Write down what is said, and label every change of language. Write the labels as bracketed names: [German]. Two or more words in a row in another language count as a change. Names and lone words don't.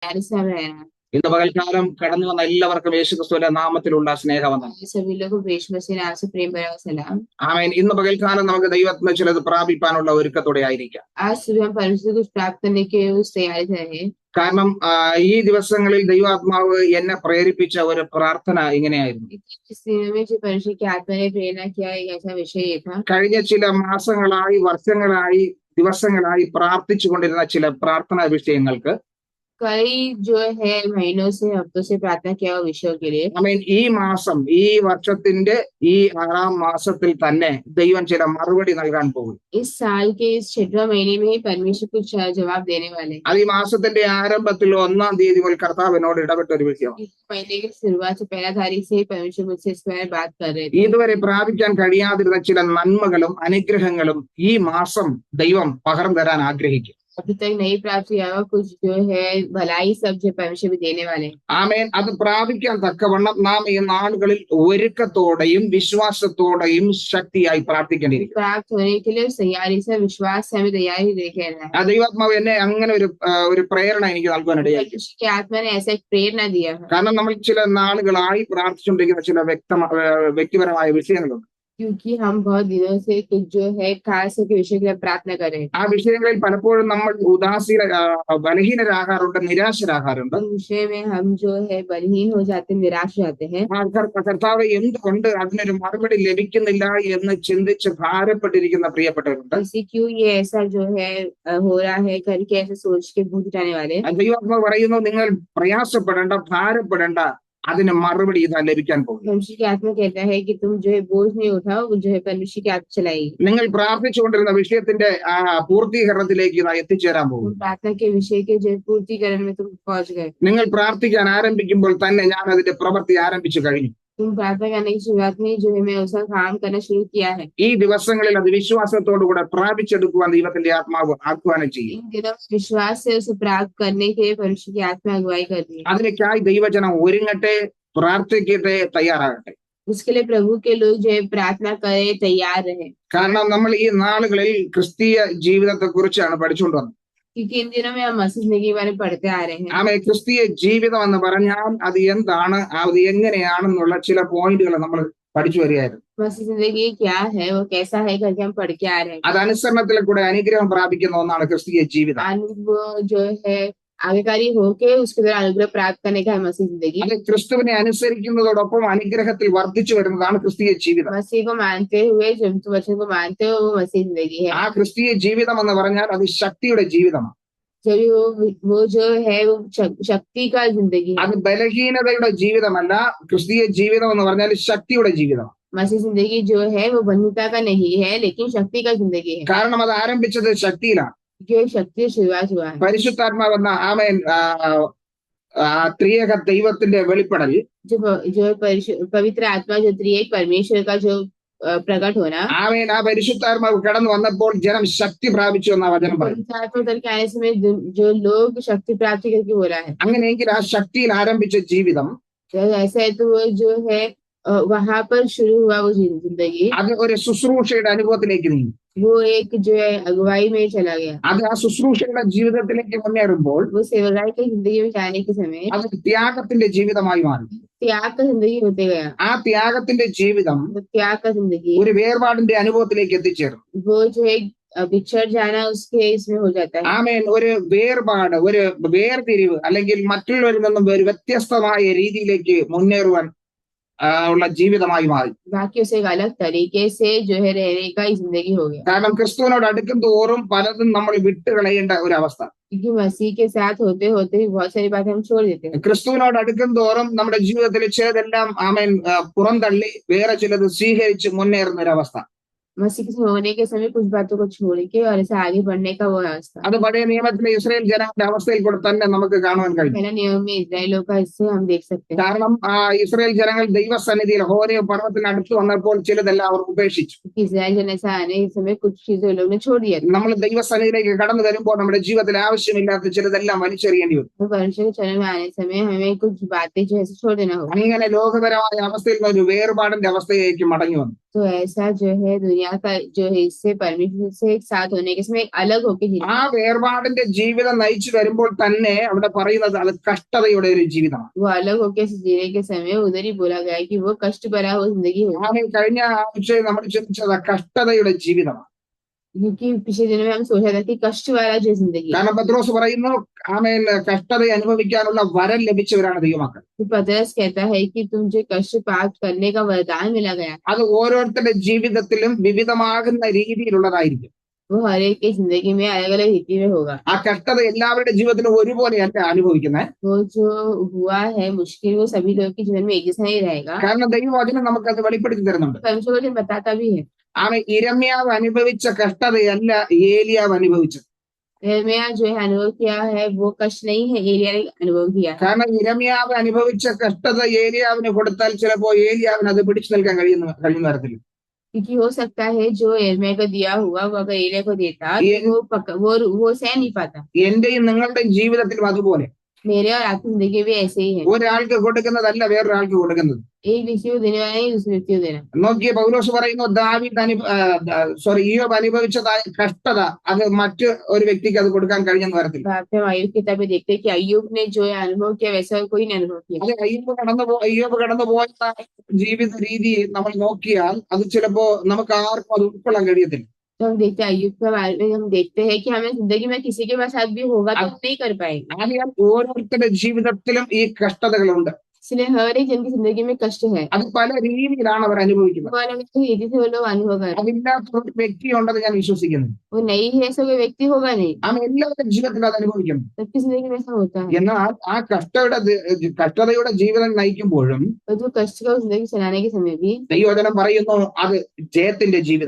[Hindi] रहना। [Malayalam] ഇന്ന് പകൽക്കാലം കടന്നു വന്ന എല്ലാവർക്കും യേശുക്രിസ്തുവിന്റെ നാമത്തിലുള്ള സ്നേഹവന്ദനം. [Hindi] सभी लोग को यीशु मसीह नाम से प्रेम भरा सलाम। [Malayalam] ആമേൻ. ഇന്ന് പകൽക്കാലം നമുക്ക് ദൈവത്തിന് ചിലത് പ്രാപിപ്പാനുള്ള ഒരുക്കത്തോടെ ആയിരിക്കാം. [Hindi] आज सुबह हम परमेश्वर को प्राप्त करने के उस तैयारी से रहे। [Malayalam] കാരണം ഈ ദിവസങ്ങളിൽ ദൈവാത്മാവ് എന്നെ പ്രേരിപ്പിച്ച ഒരു പ്രാർത്ഥന ഇങ്ങനെയായിരുന്നു. [Hindi] इस दिनों में जो परमेश्वर की आत्मा ने प्रेरणा किया एक ऐसा विषय ये था। [Malayalam] കഴിഞ്ഞ ചില മാസങ്ങളായി, വർഷങ്ങളായി, ദിവസങ്ങളായി പ്രാർത്ഥിച്ചു കൊണ്ടിരുന്ന ചില പ്രാർത്ഥനാ വിഷയങ്ങൾക്ക് [Hindi] कई जो है महीनों से हफ्तों से प्रार्थना किया हुआ विषयों के लिए [Malayalam] ആമേൻ, ഈ മാസം, ഈ വർഷത്തിന്റെ ഈ 6-ാം മാസത്തിൽ തന്നെ ദൈവം ചില മറുപടി നൽകാൻ പോകും. [Hindi] इस साल के इस 6वें महीने में ही परमेश्वर कुछ जवाब देने वाले हैं। [Malayalam] അത് ഈ മാസത്തിന്റെ ആരംഭത്തിൽ 1-ാം തീയതി മുതൽ കർത്താവ് എന്നോട് ഇടപെട്ട ഒരു വിഷയമാണ്. [Hindi] इस महीने की शुरुआत से 1 तारीख से ही परमेश्वर मुझसे इस बारे बात कर रहे थे। [Malayalam] ഇതുവരെ പ്രാപിക്കാൻ കഴിയാതിരുന്ന ചില നന്മകളും അനുഗ്രഹങ്ങളും ഈ മാസം ദൈവം പകർന്നു തരാൻ ആഗ്രഹിക്കും. [Hindi] अभी तक नहीं प्राप्त किया हुआ कुछ जो है भलाई सब जो परमेश्वर भी देने वाले हैं। [Malayalam] ആമേൻ. അത് പ്രാപിക്കാൻ തക്കവണ്ണം നാം ഈ നാളുകളിൽ ഒരുക്കത്തോടെയും വിശ്വാസത്തോടെയും ശക്തിയായി പ്രാർത്ഥിക്കേണ്ടിയിരിക്കും. [Hindi] प्राप्त होने के लिए तैयारी से विश्वास से हमें तैयारी लेके रहना है। [Malayalam] ആ ദൈവാത്മാവ് എന്നെ അങ്ങനെ ഒരു പ്രേരണ എനിക്ക് നൽകാനിടയായി. [Hindi] परमेश्वर की आत्मा ने ऐसा एक प्रेरणा दिया है [Malayalam] കാരണം നമ്മൾ ചില നാളുകളായി പ്രാർത്ഥിച്ചുകൊണ്ടിരിക്കുന്ന ചില വ്യക്തിപരമായ വിഷയങ്ങളുണ്ട്. [Hindi] क्योंकि हम बहुत दिनों से कुछ जो है खास के विषय के लिए प्रार्थना कर रहे हैं। [Malayalam] ആ വിഷയങ്ങളിൽ പലപ്പോഴും നമ്മൾ ബലഹീനരാകാറുണ്ട്, നിരാശരാകാറുണ്ട്. [Hindi] उस विषय में हम जो है बलहीन हो जाते हैं, निराश हो जाते हैं। [Malayalam] കർത്താവ് എന്തുകൊണ്ട് അതിനൊരു മറുപടി ലഭിക്കുന്നില്ല എന്ന് ചിന്തിച്ച് ഭാരപ്പെട്ടിരിക്കുന്ന പ്രിയപ്പെട്ടവരുണ്ട്. [Hindi] ऐसे क्यों ये ऐसा जो है हो रहा है करके ऐसे सोच के बूझ उठाने वाले। [Malayalam] ദൈവാത്മാവ് പറയുന്നു, നിങ്ങൾ പ്രയാസപ്പെടേണ്ട, ഭാരപ്പെടേണ്ട, അതിന് മറുപടി ഇതാ ലഭിക്കാൻ പോകും. [Hindi] परमेश्वर की आत्मा कहता है कि तुम जो है बोझ नहीं उठाओ, जो है परमेश्वर की आत्मा चलाएगी। [Malayalam] നിങ്ങൾ പ്രാർത്ഥിച്ചുകൊണ്ടിരുന്ന വിഷയത്തിന്റെ പൂർത്തീകരണത്തിലേക്ക് ഇതാ എത്തിച്ചേരാൻ പോകും. [Hindi] प्रार्थना के विषय के जो पूर्तिकरण में तुम पहुंच गए। [Malayalam] നിങ്ങൾ പ്രാർത്ഥിക്കാൻ ആരംഭിക്കുമ്പോൾ തന്നെ ഞാൻ അതിന്റെ പ്രവൃത്തി ആരംഭിച്ചു കഴിഞ്ഞു. [Hindi] तुम प्रार्थना करने की शुरुआत में जो है मैं उसका काम करना शुरू किया है। [Malayalam] ഈ ദിവസങ്ങളിൽ അത് വിശ്വാസത്തോടുകൂടെ പ്രാപിച്ചെടുക്കുവാൻ ദൈവത്തിന്റെ ആത്മാവ് ആഹ്വാനം ചെയ്യും. [Hindi] इन दिनों विश्वास से उसे प्राप्त करने के लिए परमेश्वर की आत्मा अगुवाई करती है। [Malayalam] അതിലേക്കായി ദൈവജനം ഒരുങ്ങട്ടെ, പ്രാർത്ഥിക്കട്ടെ, തയ്യാറാകട്ടെ. [Hindi] उसके लिए प्रभु के लोग जो है प्रार्थना करे, तैयार रहे। [Malayalam] കാരണം നമ്മൾ ഈ നാളുകളിൽ ക്രിസ്തീയ ജീവിതത്തെ കുറിച്ചാണ് പഠിച്ചുകൊണ്ട് വന്നത്. [Hindi] क्योंकि इन दिनों में हम मसीह जिंदगी के बारे में पढ़ते आ रहे हैं। [Malayalam] ആമേ, ക്രിസ്തീയ ജീവിതം എന്ന് പറഞ്ഞാൽ അത് എന്താണ്, അത് എങ്ങനെയാണെന്നുള്ള ചില പോയിന്റുകൾ നമ്മൾ പഠിച്ചു വരികയായിരുന്നു. [Hindi] मसीह जिंदगी क्या है, वो कैसा है करके हम पढ़ के आ रहे हैं। [Malayalam] അത് അനുസരണത്തിൽ കൂടെ അനുഗ്രഹം പ്രാപിക്കുന്ന ഒന്നാണ് ക്രിസ്തീയ ജീവിതം. [Hindi] वो जो है आज्ञाकारी होके उसके द्वारा अनुग्रह प्राप्त करने का है मसीह जिंदगी। [Malayalam] അത് ക്രിസ്തുവിനെ അനുസരിക്കുന്നതോടൊപ്പം അനുഗ്രഹത്തിൽ വർദ്ധിച്ചു വരുന്നതാണ് ക്രിസ്തീയ ജീവിതം. [Hindi] मसीह को मानते हुए जब तुम वचन को मानते हो वो मसीह जिंदगी है। [Malayalam] ആ ക്രിസ്തീയ ജീവിതം എന്ന് പറഞ്ഞാൽ അത് ശക്തിയുടെ ജീവിതമാണ്. [Hindi] जब वो जो है वो शक्ति का जिंदगी है। [Malayalam] അത് ബലഹീനതയുടെ ജീവിതമല്ല. ക്രിസ്തീയ ജീവിതം എന്ന് പറഞ്ഞാൽ ശക്തിയുടെ ജീവിതം. [Hindi] मसीह जिंदगी जो है वो बंधुता का नहीं है, लेकिन शक्ति का जिंदगी है। [Malayalam] കാരണം അത് ആരംഭിച്ചത് ശക്തിയിലാണ്. [Hindi] जो शक्ति शुरुआत हुआ है। [Malayalam] പരിശുദ്ധാത്മാവെന്ന ആമേൻ ത്രിയേക ദൈവത്തിന്റെ വെളിപ്പെടൽ, [Hindi] जो पवित्र आत्मा जो त्रिएक परमेश्वर का जो प्रकट होना, [Malayalam] ആമേൻ, ആ പരിശുദ്ധാത്മാവ് കടന്നു വന്നപ്പോൾ ജനം ശക്തി പ്രാപിച്ചു എന്ന വചനം പറയും. [Hindi] करके आने समय जो लोग शक्ति प्राप्ति करके बोला है। [Malayalam] അങ്ങനെയെങ്കിൽ ആ ശക്തിയിൽ ആരംഭിച്ച ജീവിതം [Hindi] ऐसा है तो वो जो है वहां पर शुरू हुआ वो जिंदगी, [Malayalam] അത് ഒരു ശുശ്രൂഷയുടെ അനുഭവത്തിലേക്ക് നീങ്ങി. [Hindi] वो एक जो है अगुवाई में चला गया। [Malayalam] അത് ആ ശുശ്രൂഷയുടെ ജീവിതത്തിലേക്ക് മുന്നേറുമ്പോൾ [Hindi] वो सेवकाई की जिंदगी में जाने के समय [Malayalam] അത് ത്യാഗത്തിന്റെ ജീവിതമായി മാറി. [Hindi] त्याग का जिंदगी होते गया। [Malayalam] ആ ത്യാഗത്തിന്റെ ജീവിതം [Hindi] त्याग का जिंदगी [Malayalam] ഒരു വേർപാടിന്റെ അനുഭവത്തിലേക്ക് എത്തിച്ചേർന്നു. [Hindi] वो जो है बिछड़ जाना उसके इसमें हो जाता है। [Malayalam] ആമേൻ, ഒരു വേർപാട്, ഒരു വേർതിരിവ്, അല്ലെങ്കിൽ മറ്റുള്ളവരിൽ നിന്നും ഒരു വ്യത്യസ്തമായ രീതിയിലേക്ക് മുന്നേറുവാൻ ഉള്ള ജീവിതമായി മാറി. [Hindi] बाकी उसे एक अलग तरीके से जो है रहने का ही जिंदगी हो गया। [Malayalam] കാരണം ക്രിസ്തുവിനോട് അടുക്കും തോറും പലതും നമ്മൾ വിട്ടുകളയേണ്ട ഒരു അവസ്ഥ. [Hindi] क्योंकि मसीह के साथ होते होते बहुत सारी बातें हम छोड़ देते हैं। [Malayalam] ക്രിസ്തുവിനോട് അടുക്കും തോറും നമ്മുടെ ജീവിതത്തിൽ ചിലതെല്ലാം ആമേൻ പുറന്തള്ളി വേറെ ചിലത് സ്വീകരിച്ച് മുന്നേറുന്ന ഒരു അവസ്ഥ. [Hindi] मसीह के होने के समय कुछ बातों को छोड़ के और ऐसे आगे बढ़ने का वो अवस्था। [Malayalam] അത് പഴയ നിയമത്തിലെ ഇസ്രായേൽ ജനങ്ങളുടെ അവസ്ഥയിൽ കൂടെ തന്നെ നമുക്ക് കാണുവാൻ കഴിയും. [Hindi] पहला नियम में इजराइलों का इससे हम देख सकते हैं। [Malayalam] കാരണം ഇസ്രായേൽ ജനങ്ങൾ ദൈവസന്നിധിയിൽ ഹോരേബ് പർവ്വതത്തിന് അടുത്ത് വന്നപ്പോൾ ചിലതെല്ലാം അവർ ഉപേക്ഷിച്ചു. [Hindi] इजराइल जन ऐसा आने के समय कुछ चीजें लोग ने छोड़ दिया। [Malayalam] നമ്മൾ ദൈവസന്നിധിയിലേക്ക് കടന്നു വരുമ്പോൾ നമ്മുടെ ജീവിതത്തിൽ ആവശ്യമില്ലാത്ത ചിലതെല്ലാം വലിച്ചെറിയേണ്ടി വരും. [Hindi] परमेश्वर के चरण में आने समय हमें कुछ बातें जो है छोड़ देना होगा। [Malayalam] അങ്ങനെ ലോകപരമായ അവസ്ഥയിൽ നിന്ന് ഒരു വേർപാടിന്റെ അവസ്ഥയിലേക്ക് മടങ്ങി വന്നു. [Hindi] तो ऐसा जो है दुनिया का जो है इससे परमेश्वर से एक साथ होने के समय एक अलग होके जीना। [Malayalam] ആ വേർപാടിന്റെ ജീവിതം നയിച്ചു വരുമ്പോൾ തന്നെ അവിടെ പറയുന്നത് അത് കഷ്ടതയുടെ ഒരു ജീവിതമാണ്. [Hindi] वो अलग होके जीने के समय उधर ही बोला गया है कि वो कष्ट भरा वो जिंदगी होगी। [Malayalam] ആമേൻ. കഴിഞ്ഞ ആഴ്ചയിൽ നമ്മൾ ചിന്തിച്ചത് കഷ്ടതയുടെ ജീവിതമാണ്. [Hindi] क्योंकि पिछले दिनों में हम सोचा था कि कष्ट वाला जो जिंदगी है। [Malayalam] കാരണം പത്രോസ് പറയുന്നു, ആമേൻ, കഷ്ടത അനുഭവിക്കാനുള്ള വരം ലഭിച്ചവരാണ് ദൈവമക്കൾ. [Hindi] तो पतरस कहता है कि तुम जो कष्ट प्राप्त करने का वरदान मिला गया [Malayalam] അത് ഓരോരുത്തരുടെ ജീവിതത്തിലും വിവിധമാകുന്ന രീതിയിലുള്ളതായിരിക്കും. [Hindi] वो हर एक की जिंदगी में अलग अलग रीति में होगा। [Malayalam] ആ കഷ്ടത എല്ലാവരുടെ ജീവിതത്തിലും ഒരുപോലെയല്ല അനുഭവിക്കുന്നത്. [Hindi] वो जो हुआ है मुश्किल वो सभी लोगों के जीवन में एक जैसा नहीं रहेगा। [Malayalam] കാരണം ദൈവവചനം നമുക്കത് വെളിപ്പെടുത്തി തരുന്നുണ്ട്. [Hindi] परमेश्वर वचन बताता भी है। [Malayalam] ആമേൻ. ഇരമ്യാവ് അനുഭവിച്ച കഷ്ടതയല്ല ഏലിയാവ് അനുഭവിച്ചത്. [Hindi] यिर्मयाह जो है अनुभव किया है वो कष्ट नहीं है, एलिय्याह ने अनुभव किया है। [Malayalam] കാരണം ഇരമ്യാവ് അനുഭവിച്ച കഷ്ടത ഏലിയാവിന് കൊടുത്താൽ ചിലപ്പോ ഏലിയാവിന് അത് പിടിച്ചു നിൽക്കാൻ കഴിയുന്ന തരത്തില്ല. [Hindi] क्योंकि हो सकता है जो यिर्मयाह को दिया हुआ वो अगर एलिय्याह को देता ये- तो वो सह नहीं पाता। [Malayalam] എന്റെയും നിങ്ങളുടെയും ജീവിതത്തിലും അതുപോലെ [Hindi] मेरे और आपकी जिंदगी भी ऐसे ही है। [Malayalam] ഒരാൾക്ക് കൊടുക്കുന്നതല്ല വേറൊരാൾക്ക് കൊടുക്കുന്നത്. [Hindi] एक व्यक्ति को देने वाला नहीं दूसरे व्यक्ति को देना। [Malayalam] നോക്കിയ പൗലോസ് പറയുന്നു, ഇയ്യോബ് അനുഭവിച്ചതായ കഷ്ടത അത് മറ്റു ഒരു വ്യക്തിക്ക് അത് കൊടുക്കാൻ കഴിഞ്ഞെന്ന് വരത്തില്ല. [Hindi] हम आयुब की किताबें देखते हैं कि अय्यूब ने जो है अनुभव किया वैसा कोई नहीं अनुभव किया। [Malayalam] അത് അയ്യോബ് കടന്നുപോയ ജീവിത രീതി നമ്മൾ നോക്കിയാൽ അത് ചിലപ്പോ നമുക്ക് ആർക്കും അത് ഉൾക്കൊള്ളാൻ കഴിയത്തില്ല. [Hindi] तो हम देखते हैं अय्यूब के बारे में, हम देखते हैं कि हमें जिंदगी में किसी के साथ भी होगा तो हम नहीं कर पाएंगे। [Malayalam] ആകയാൽ ഓരോരുത്തരുടെ ജീവിതത്തിലും ഈ കഷ്ടതകളുണ്ട്. [Hindi] इसलिए हर एक जन की जिंदगी में कष्ट है। [Malayalam] അത് പല രീതിയിലാണ് അവർ അനുഭവിക്കുന്നത്. [Hindi] वो अलग अलग रीति से वो लोग अनुभव कर रहे हैं। [Malayalam] അതില്ലാത്ത ഒരു വ്യക്തി ഉണ്ടെന്ന് ഞാൻ വിശ്വസിക്കുന്നു. [Hindi] वो नहीं है ऐसा कोई व्यक्ति होगा नहीं, [Malayalam] അവൻ എല്ലാവരുടെ ജീവിതത്തിലും അത് അനുഭവിക്കുന്നു. [Hindi] सबकी जिंदगी में ऐसा होता है। [Malayalam] എന്നാൽ ആ കഷ്ടതയുടെ ജീവിതം നയിക്കുമ്പോഴും [Hindi] और जो कष्ट का जिंदगी चलाने के समय भी [Malayalam] ദൈവവചനം പറയുന്നു അത് ജയത്തിന്റെ ജീവിതം.